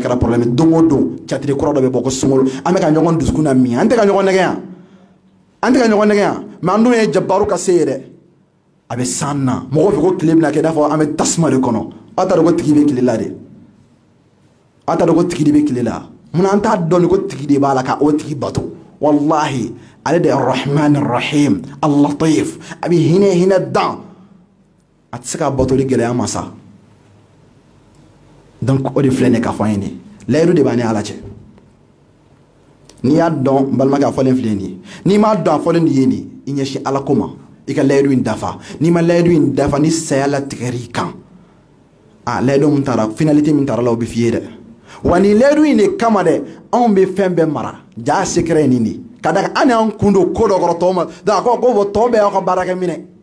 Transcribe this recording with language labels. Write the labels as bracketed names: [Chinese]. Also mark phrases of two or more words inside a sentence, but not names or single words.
[Bambara] kɛra problème don o don catiri kɔrɔ dɔ bɛ bɔ ko sunkalo an bɛ ka ɲɔgɔn dusukun na min an tɛ ka ɲɔgɔn nɛgɛ yan an tɛ ka ɲɔgɔn nɛgɛ yan mais an dun ye jabaru ka se ye dɛ a bɛ san na mɔgɔw fɛ ko tile bɛna kɛ i n'a fɔ an bɛ tasuma de kɔnɔ aw t'a dɔn ko tigi bɛ tile la de aw t'a dɔn ko tigi de bɛ tile la munna an t'a dɔn ko tigi de b'a la ka o tigi bato wallahi ale de ye [Arabic] رحمن رحيم اللطيف [Bambara] a bɛ hinɛ dan a tɛ se ka batoli gɛlɛya ma sa donc o de filɛ nin ye k'a fɔ an ye nin layidu de b'an ni ala cɛ n'i y'a dɔn n balimakɛ a fɔlen filɛ nin ye n'i m'a dɔn a fɔlen nin ye nin i ɲɛsin ala ko ma i ka layidu in dafa n'i ma layidu in dafa ni saya latigɛr'i kan a layidu min taara finalité min taara la o bɛ f'i ye dɛ wa nin layidu in de kama dɛ anw bɛ fɛn bɛɛ mara jaa secret ye nin de ka da kan an y'an kun don ko dɔ kɔrɔ tɔw ma donc a ko tɔw bɛɛ y'aw ka baarakɛ minɛ